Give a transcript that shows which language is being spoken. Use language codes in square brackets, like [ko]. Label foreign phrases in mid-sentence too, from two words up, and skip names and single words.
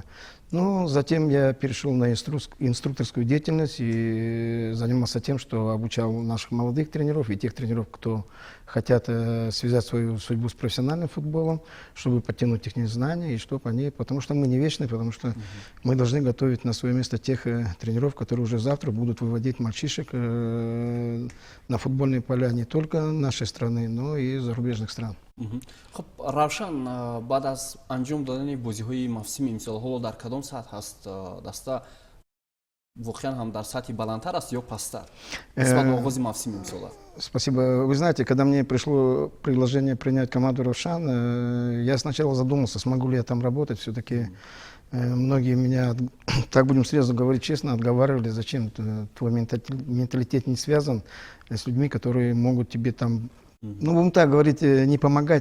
[ru] Но затем я перешел на инструкторскую деятельность и занимался тем, что обучал наших молодых тренеров и тех тренеров, кто хотят связать свою судьбу с профессиональным футболом, чтобы подтянуть их знания, и чтобы они, потому что мы не вечны, потому что мы должны готовить на свое место тех тренеров, которые уже завтра будут выводить мальчишек на футбольные поля не только нашей страны, но и зарубежных стран. [fa] خب روشن بعد از انجام دادن بازی‌های موسم امسال ها در کدام سطح است دسته واقعا هم در سطح بلندتر است یا پستر نسبت به آغاز موسم امسال؟ [ru] Спасибо. Вы знаете, когда мне пришло предложение принять команду «Равшан», я сначала задумался, смогу ли я там работать. Все-таки многие меня, так будем сразу говорить честно, отговаривали, зачем твой менталитет не связан с людьми, которые могут тебе там, ну, будем так говорить, не помогать.